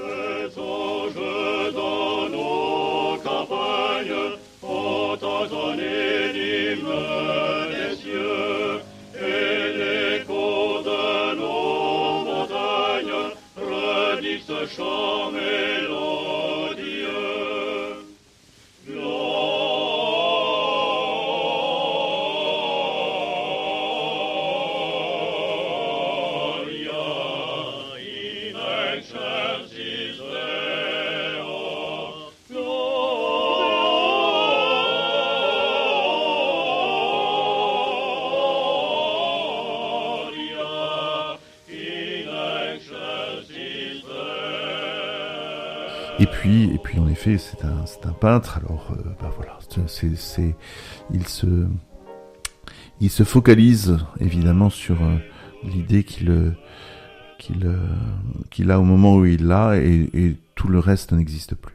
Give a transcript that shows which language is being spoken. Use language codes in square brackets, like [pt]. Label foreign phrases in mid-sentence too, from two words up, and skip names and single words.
[fr] Chant mélodieux, [la] Gloria in excelsis Deo, Gloria in excelsis Deo. [fr] Et puis en effet, c'est un peintre. Alors, voilà, il se focalise évidemment sur l'idée qu'il a au moment où il l'a, et tout le reste n'existe plus.